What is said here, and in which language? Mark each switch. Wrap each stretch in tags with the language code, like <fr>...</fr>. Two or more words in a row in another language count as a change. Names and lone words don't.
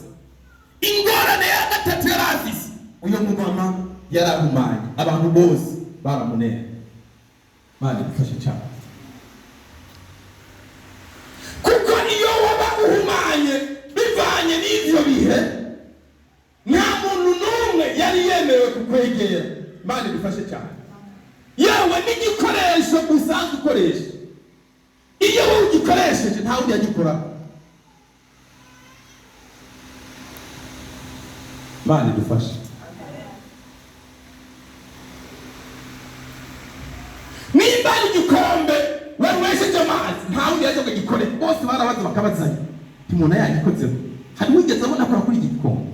<rn>Ingorane ya gatatu yari afise, uyu mumama yarahumanye, abantu bose baramunera. Imana idufashe cyane. Kuko iyo waba uhumanye bivanye n'ivyo bihe, nta muntu n'umwe yari yemewe kukwegera. Imana idufashe cyane. Yewe n'igikoresho usanzwe ukoresha, iyo wowe ugikoresheje nta wundi yagikora. Imana idufashe. Nimba igikombe wesheje amazi nta wundi yaje kugikore, bose barabaza bakabazanya timona yagikozeho, hari wigeze abona akora kuri iki gikombe.</rn>